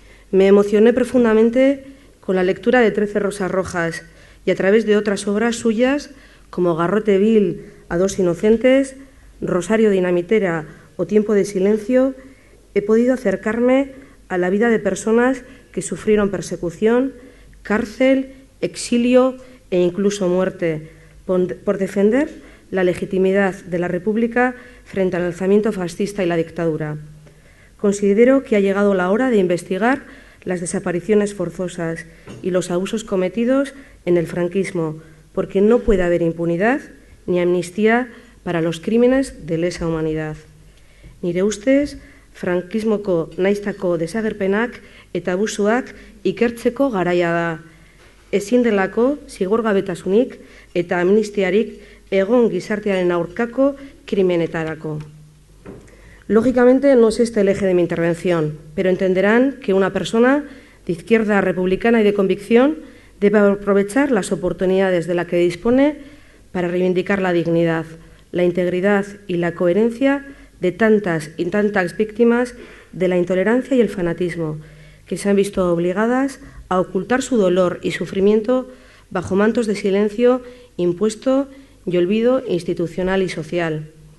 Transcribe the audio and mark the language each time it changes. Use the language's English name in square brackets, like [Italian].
[Spanish] Me emocioné profundamente con la lectura de 13 rosas rojas y a través de otras obras suyas como Garrote vil a dos inocentes, Rosario dinamitera o Tiempo de silencio, he podido acercarme a la vida de personas que sufrieron persecución, cárcel, exilio e incluso muerte por defender la legitimidad de la República frente al alzamiento fascista y la dictadura. Considero que ha llegado la hora de investigar las desapariciones forzosas y los abusos cometidos en el franquismo, porque no puede haber impunidad ni amnistía para los crímenes de lesa humanidad. [Basque] Nire ustez, frankismoko naiztako desagerpenak eta abusuak ikertzeko garaia da. Ezin delako zigorgabetasunik eta amnistiarik egon gizartearen aurkako krimenetarako. [Spanish] Lógicamente no es este el eje de mi intervención, pero entenderán que una persona de izquierda republicana y de convicción debe aprovechar las oportunidades de las que dispone para reivindicar la dignidad, la integridad y la coherencia de tantas y tantas víctimas de la intolerancia y el fanatismo, que se han visto obligadas a ocultar su dolor y sufrimiento bajo mantos de silencio impuesto y olvido institucional y social.